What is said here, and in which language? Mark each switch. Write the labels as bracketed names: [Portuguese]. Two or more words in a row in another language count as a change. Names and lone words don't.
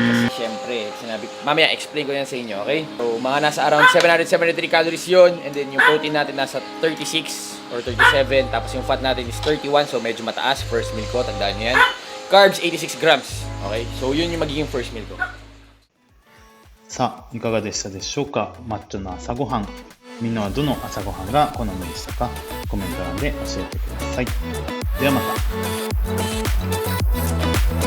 [Filipino] Kasi, syempre, sinabi, mamaya, explain ko yan sa inyo, okay? So, mga nasa around 773 calories yun. [English] And then, [Filipino] yung protein natin nasa 36 or 37. Tapos, yung fat natin is 31. So, medyo mataas. [English] First meal [Filipino] ko, tandaan nyo yan. [English] Carbs, 86 grams. Okay? [Filipino] So, yun yung magiging [English] first meal [Filipino] ko. [Japanese] さあ、いかがでしたでしょうか。マッチョな朝ごはん。みんなはどの朝ごはんが好みでしたか。コメント欄で教えてください。ではまた。